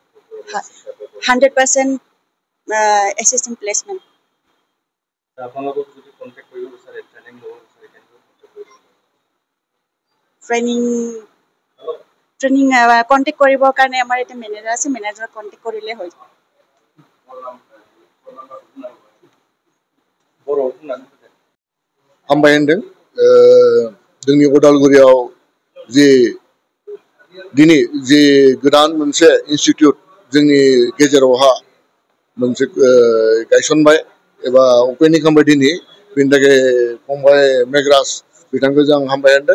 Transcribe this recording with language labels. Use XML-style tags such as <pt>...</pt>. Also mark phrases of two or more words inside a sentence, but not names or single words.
<en>100% assistant placement.</en> <as>আপোনালোকক যদি কন্টাক্ট কৰিব বিচাৰে ট্ৰেনিং ল'ব বিচাৰে কেনেকৈ ট্ৰেনিং কন্টাক্ট কৰিবৰ কাৰণে আমাৰ এটা মেনেজাৰ আছে, মেনেজাৰক কন্টাক্ট কৰিলে হৈ যাব।</as> <brx>हामबाय होनदों जोंनि उदालगुरियाव जे दिनै जे गोदान मोनसे इन्स्टिट्यूट जोंनि गेजेरावहा मोनसे गायसनबाय एबा अपेनिं खालामबाय दिनै, बेनि थाखाय फंबाय मेघराज बिथांखौ जों हामबाय होनदों।</brx>